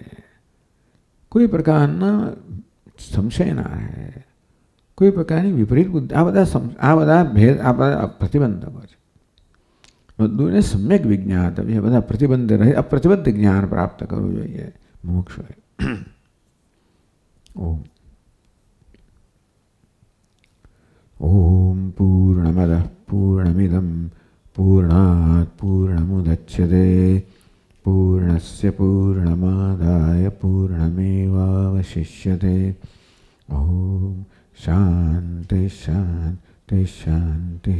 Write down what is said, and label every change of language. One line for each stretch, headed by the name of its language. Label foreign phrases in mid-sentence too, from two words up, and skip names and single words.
Gujarati: કોઈ પ્રકારના સંશય ના રહે, કોઈ પ્રકારની વિપરીત બુદ્ધિ. આ બધા ભેદ, આ બધા પ્રતિબંધકો છે. બધુંને સમ્યક વિજ્ઞાત, બધા પ્રતિબંધ રહે, અપ્રતિબદ્ધ જ્ઞાન પ્રાપ્ત કરવું જોઈએ મોક્ષ હોય.
Sanskrit: ओम। ओम पूर्णमदः पूर्णमिदं पूर्णात् पूर्णमुदच्यते पूर्णस्य पूर्णमादाय पूर्णमेवावशिष्यते। ओम शांति शांति शांति।